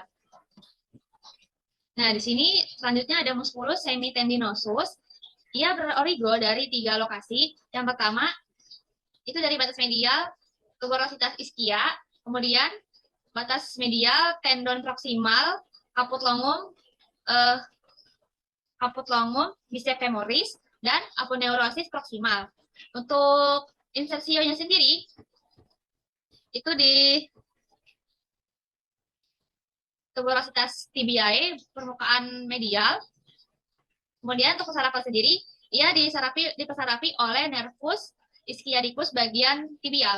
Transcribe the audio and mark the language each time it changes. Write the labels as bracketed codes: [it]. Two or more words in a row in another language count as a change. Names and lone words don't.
[id] Nah, di sini selanjutnya ada musculus semitendinosus. Ia berorigo dari 3 lokasi. Yang pertama itu dari batas medial tuberositas ischia, kemudian batas medial tendon proksimal, kaput longum, eh, biceps femoris, dan aponeurosis proksimal. Untuk insersionya sendiri, itu di tuberositas tibiae, permukaan medial. Kemudian untuk saraf sendiri, ia dipesarafi oleh nervus ischiadicus bagian tibial.